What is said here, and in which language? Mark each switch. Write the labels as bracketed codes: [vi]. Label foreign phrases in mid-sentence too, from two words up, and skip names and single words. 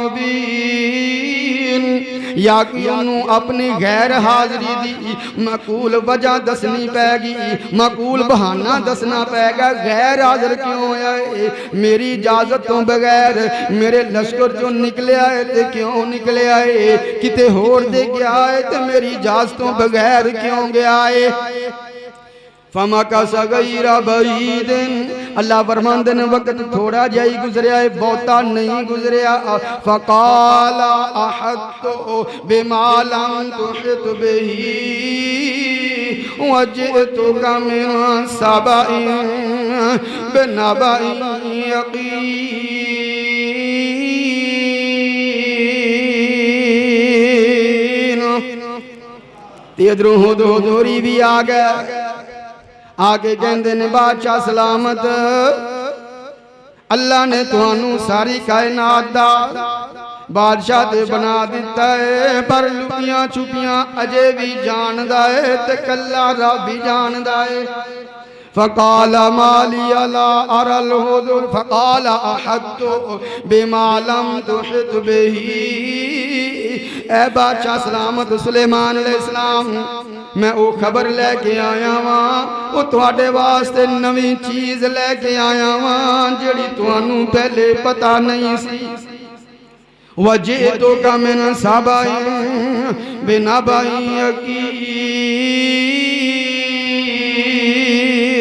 [pa] مبین یا کہ انہوں نے اپنی غیر حاضری دی معقول وجہ دسنی پئے گی معقول بہانہ دسنا پئے گا غیر حاضر کیوں ہویا ہے میری اجازت توں بغیر میرے لشکر چوں نکلیا ہے تے کیوں نکلیا ہے کتے ہور دے گیا ہے تے میری اجازت توں بغیر کیوں گیا ہے. [ar] فمكث غير بعيد [pa] اللہ فرماندے نے وقت تھوڑا جا ہی گزریا ہے بہتا نہیں گزریا. [ar] فقال أحطت بما لم تحط به وجئتك من سبإ بنبإ يقين. [pa] ادھروں ہدہد بھی آ گیا آگے کہتے نے بادشاہ سلامت اللہ نے تہانوں ساری کائنات دا بادشاہ تے بنا دتا ہے پر لکیاں چھپیاں اجے بھی جاندا ہے تے کلا رب بھی جاندا ہے. [ar] فقال ما لي لا أرى الهدهد فقال أحطت بما لم تحط به. [pa] اے بادشاہ سلامت سلیمان علیہ السلام میں وہ خبر لیکے آیا واں وہ تہاڈے واسطے نویں چیز لیکے آیا واں جیہڑی تہانوں پہلے پتہ نہیں سی. [ar] وجئتك من سبإ بنبإ يقين.